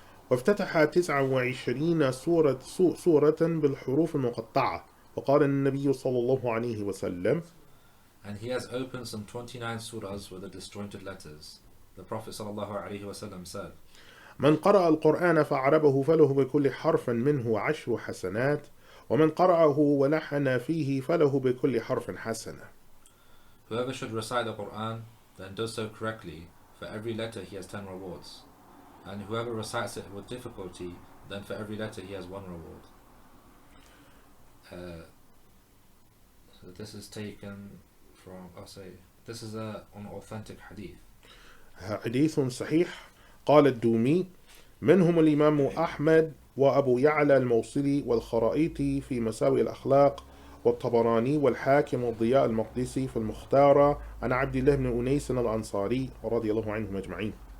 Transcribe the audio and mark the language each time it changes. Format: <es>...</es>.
<ar>وافتتح 29 سورة بالحروف المقطعة. وقال النبي صلى الله عليه وسلم.</ar> <en>And he has opened some 29 surahs with the disjointed letters. The Prophet ﷺ said,</en> <ar>من قرأ القرآن فأعربه فله بكل حرف منه 10 حسنات ومن قرأه ولحن فيه فله بكل حرف حسنة.</ar> <en>Whoever should recite the Qur'an then does so correctly, for every letter he has 10 rewards. And whoever recites it with difficulty, then for every letter he has 1 reward. So this is taken from, this is an authentic hadith.</en> <ar>حديث صحيح. قال الدومي منهم الإمام أحمد وأبو يعلى الموصلي والخرائطي في مساوئ الأخلاق والطبراني والحاكم والضياء المقدسي في المختارة عن عبد الله بن أنيس الأنصاري رضي الله عنهم أجمعين.</ar>